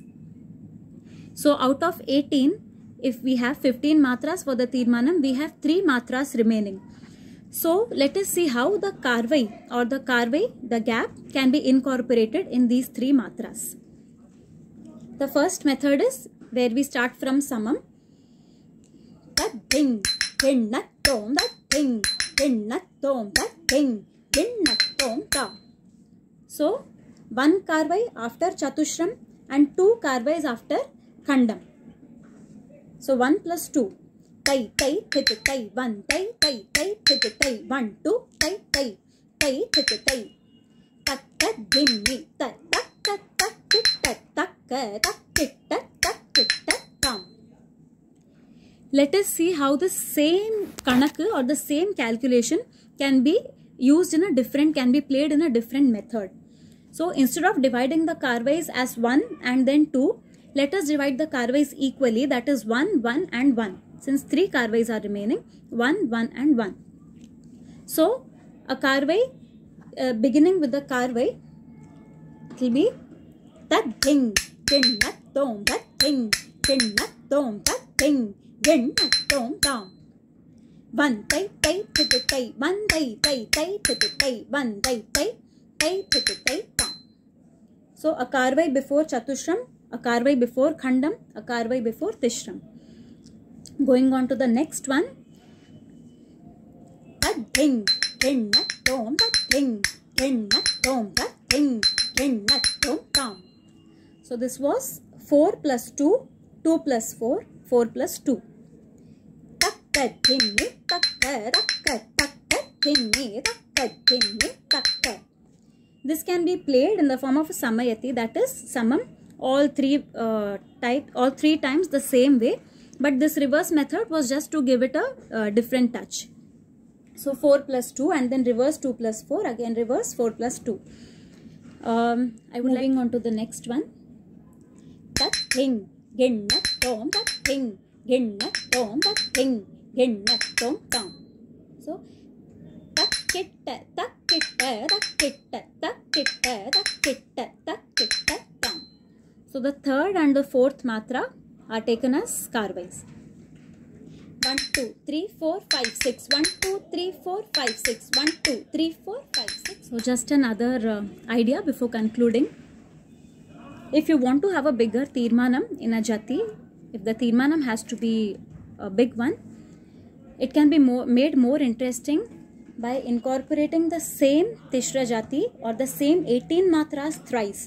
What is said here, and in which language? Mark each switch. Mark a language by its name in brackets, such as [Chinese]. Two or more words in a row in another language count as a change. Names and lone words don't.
[English] So out of 18, if we have 15 matras for the Tirmanam, we have 3 matras remaining. So let us see how the karvai or the gap can be incorporated in these 3 matras. The first method is where we start from samam. Tat Thing, Din Na Tom Tat Thing, Din Na Tom Tat Thing, Din Na Tom Ta. So 1 karvai after chatushram and 2 karvais after khandam. So 1 plus 2. tai tai thit tai 1 tai tai tai thit tai 1 2 tai tai tai thit tai tak tak dhimmi tak tak tak tak tit tak tak tak tit tak tak tit tak tam. Let us see how the same kanak or the same calculation can be used in a different, can be played in a different method. So instead of dividing the karvais as 1 and then 2, let us divide the karvais equally, that is 1, 1 and 1. Since 3 karvais are remaining, 1, 1 and 1. So a karvai, beginning with the karvai, it will be tat thing, tin nat tom, tat thing, tin nat tom, tat thing, din nat tom tam. 1 tai tai thit tai 1 tai tai tai thit tai 1 tai tai tai thit tai tam. So a karvai before chatushram, a karvai before khandam, a karvai before tishram. Going on to the next one. Tat thing, tin nat tom, tat thing, tin nat tom, tat thing, tin nat tom tam. So this was 4 plus 2, 2 plus 4, 4 plus 2. This can be played in the form of a samayati, that is samam, all three times the same way, but this reverse method was just to give it a different touch. So 4 plus 2 and then reverse 2 plus 4, again reverse 4 plus 2. I would like on to the next one. That thing, gin nat tom, that thing, gin nat tom, that thing, gin nat tom tam. So tak kit tak kit tak kit tak kit tak kit tak kit tam. So the third and the fourth matra are taken as karvais. 1 2 3 4 5 6 1 2 3 4 5 6 1 2 3 4 5 6. So just another idea before concluding. If you want to have a bigger tirmanam in a jati, if the tirmanam has to be a big one, it can be made more interesting by incorporating the same tishra jati or the same 18 matras thrice.